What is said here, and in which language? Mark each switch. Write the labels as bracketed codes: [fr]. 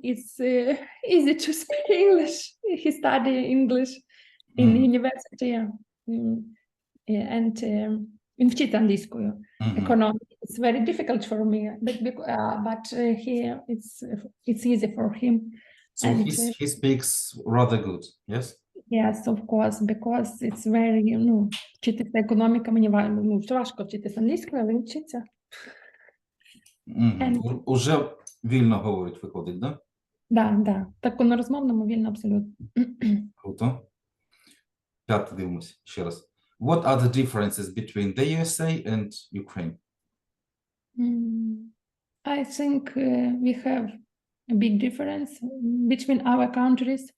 [en] It's easy to speak English. He studied English in mm, university. And [uk] він вчить англійською. mhm. [en] Economics. It's very difficult for me, but here it's easy for him. So And he speaks rather good, yes? yes, of course, because it's very, [uk] вчитися економіка мені важко вчитися англійською, але він вчиться. Мгм. [en] And- [uk] Уже вільно говорить, виходить, да? Да. Так на розмовному вільно абсолютно. Круто. П'яте дивимось ще раз. [en] What are the differences between the USA and Ukraine? I think we have a big difference between our countries.